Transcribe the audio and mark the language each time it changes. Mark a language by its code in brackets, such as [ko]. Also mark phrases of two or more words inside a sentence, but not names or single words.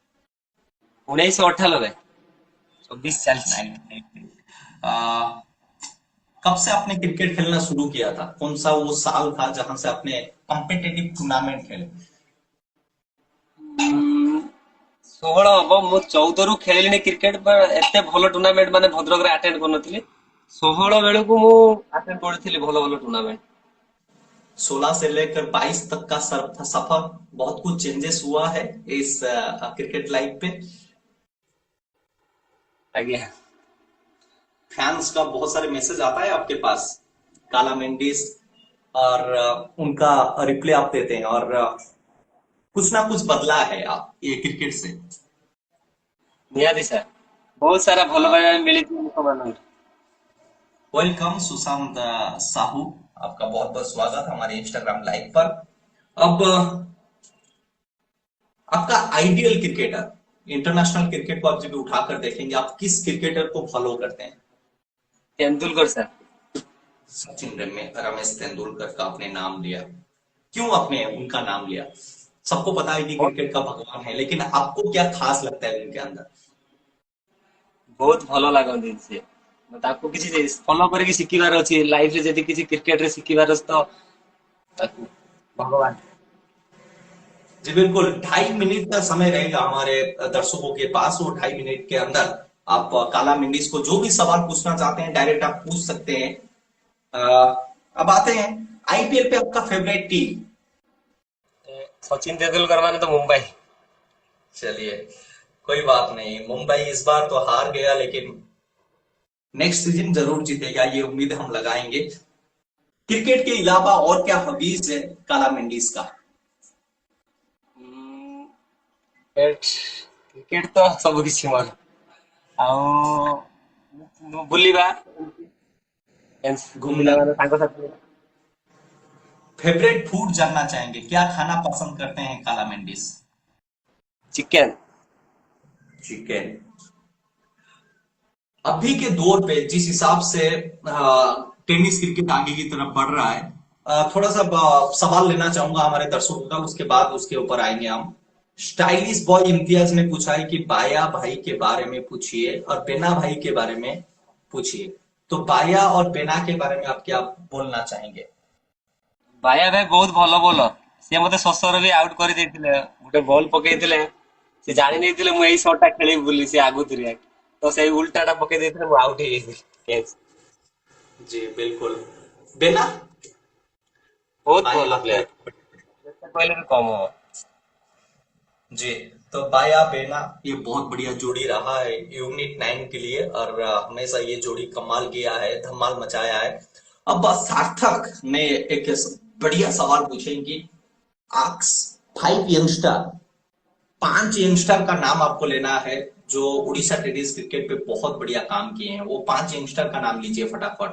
[hi] 1998 24 चलती। नहीं, नहीं, नहीं। आ, कब से आपने क्रिकेट खेलना शुरू किया था? कौन सा वो साल था जहां से आपने [en] competitive tournament [hi] खेले? [or] 16 ହବ ମୁଁ 14 ରୁ ଖେଳିଲିଣି କ୍ରିକେଟ ଏତେ ଭଲ ଟୁର୍ଣ୍ଣାମେଣ୍ଟ ମାନେ ଭଦ୍ରକରେ ଆଟେଣ୍ଡ କରିନଥିଲି। 16 ବେଳକୁ ମୁଁ ଆଟେଣ୍ଡ କରିଥିଲି ଭଲ ଭଲ ଟୁର୍ଣ୍ଣାମେଣ୍ଟ। [hi] 16 से लेकर 22 तक का सफर, बहुत कुछ चेंजेस हुआ है इस [en] cricket life [hi] पे। [or] ଆଜ୍ଞା। [hi] फैंस का बहुत सारे मैसेज आता है आपके पास, काला मेंडिस, और उनका रिप्लाई आप देते हैं, और कुछ ना कुछ बदला है आप ये क्रिकेट से। [or] ନିହାତି ସାର୍ ବହୁତ ସାରା ଭଲ ପାଇବା ମିଳିଛି ଲୋକମାନଙ୍କୁ। [hi] वेलकम सुशांत साहू, आपका बहुत बहुत स्वागत हमारे [en] Instagram live [hi] पर। अब आपका [en] ideal cricketer, international cricket [hi] को आप जब उठाकर देखेंगे, आप किस क्रिकेटर को फॉलो करते हैं? [or] ତେନ୍ଦୁଲକର ସାର୍। [hi] सचिन रमेश तेंदुलकर का आपने नाम लिया, क्यों आपने उनका नाम लिया? सबको पता है कि क्रिकेट का भगवान है, लेकिन आपको क्या खास लगता है उनके अंदर? [or] ବହୁତ ଭଲ ଲାଗନ୍ତି ସେ। ତାକୁ କିଛି ଫଲୋ କରିକି ଶିଖିବାର ଅଛି ଲାଇଫ ରେ, ଯଦି କିଛି କ୍ରିକେଟ ରେ ଶିଖିବାର ଅଛି ତ ତାକୁ ଭଗବାନ। [hi] जी बिल्कुल, 2.5 मिनट का समय रहेगा हमारे दर्शकों के पास, वो 2.5 मिनट के अंदर आप काला मेंडिस को जो भी सवाल पूछना चाहते हैं डायरेक्ट आप पूछ सकते हैं। अब आते हैं आईपीएल पे आपका [en] favourite team. [or] ସଚିନ ତେନ୍ଦୁଲକର ମାନେ ତ ମୁମ୍ବାଇ। [hi] चलिए, कोई बात नहीं, मुंबई इस बार तो हार गया, लेकिन [en] next season [hi] जरूर जीतेगा, ये उम्मीद हम लगाएंगे। क्रिकेट के अलावा और क्या हॉबीज है काला मेंडिस का? [or] କ୍ରିକେଟ ତ ସବୁ କିଛି ମୋର। ଆଉ ବୁଲିବା [hi] घूमना। [or] ବୁଲିଲା ମାନେ ସାଙ୍ଗସାଥି। [en] favourite food [hi] जानना चाहेंगे, क्या खाना पसंद करते हैं काला मेंडिस? [or] ଚିକେନ। [hi] चिकन। अभी के दौर पे जिस हिसाब से [en] tennis cricket [hi] आगे की तरफ बढ़ रहा है, थोड़ा सा सवाल लेना चाहूंगा हमारे दर्शकों का, उसके बाद उसके ऊपर आएंगे हम। स्टाइलिश बॉय इम्तियाज ने पूछा है कि बाया भाई के बारे में पूछिए और बेना भाई के बारे में पूछिए। तो बाया और बेना के बारे में आप क्या बोलना चाहेंगे? [or] ବାୟା ଭାଇ ବହୁତ ଭଲ ବୋଲର। ସିଏ ମତେ ଶଶରେ ବି ଆଉଟ କରିଦେଇଥିଲେ। ଗୋଟେ ବଲ ପକେଇଥିଲେ, ସେ ଜାଣି ନେଇଥିଲେ ମୁଁ ଏଇ ସଟ ଟା ଖେଳିବି ବୋଲି, ସେ ଆଗୁତୁରିଆ ତ ସେଇ ଉଲ୍ଟା ଟା ପକେଇ ଦେଇଥିଲେ, ମୁଁ ଆଉଟ ହେଇଯାଇଥିଲି କ୍ୟାଚ୍। [hi] जी बिल्कुल। बेला [or] ବହୁତ [hi] भाई [or] ଭଲ [hi] आपको [or] ପ୍ଲେୟାର, ଯେତେ କହିଲେ ବି कम ହବ। [hi] जी। तो बाया बेना ये बहुत बढ़िया जोड़ी रहा है यूनिट 9 के लिए, और हमेशा ये जोड़ी कमाल किया है, धमाल मचाया है। अब सार्थक ने एक बढ़िया सवाल पूछे कि आक्स 5 यंगस्टर, 5 यंगस्टर का नाम आपको लेना है जो उड़ीसा [en] tennis cricket [hi] पे बहुत बढ़िया काम किए हैं, वो 5 यंगस्टर का नाम लीजिए फटाफट।